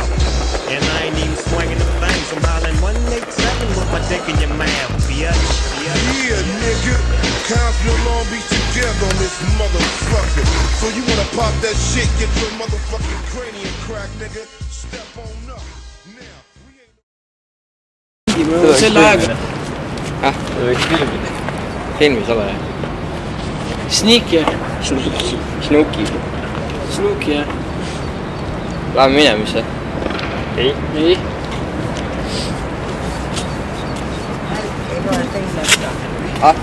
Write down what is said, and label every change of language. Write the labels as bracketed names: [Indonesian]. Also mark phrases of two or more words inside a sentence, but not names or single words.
[English] And I ain't even swinging the things. I'm hollering 187 with my dick in your mouth, bitch. Yeah, nigga, Compton Long Beach together on this motherfucker. So you wanna pop that shit, get your motherfucking cranium crack, nigga. Step on up. Now, we ain't [Estonian] Selle ajaga. Filmis ole. Sneaky. Snooki. Snooki, jah. Läheme minemisse. Ei. Ei. Ei loe teile midagi.